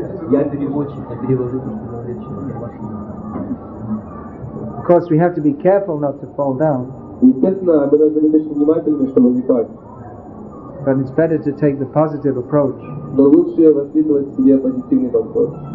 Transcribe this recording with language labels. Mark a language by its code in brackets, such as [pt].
[ru] Я переводчик, я перевожу то, что говорит человек. [en] Of course, we have to be careful not to fall down. [ru] Естественно, мы должны быть очень внимательны, чтобы не пасть. [en] But it's better to take the positive approach. [ru] Но лучше воспитывать в себе позитивный подход.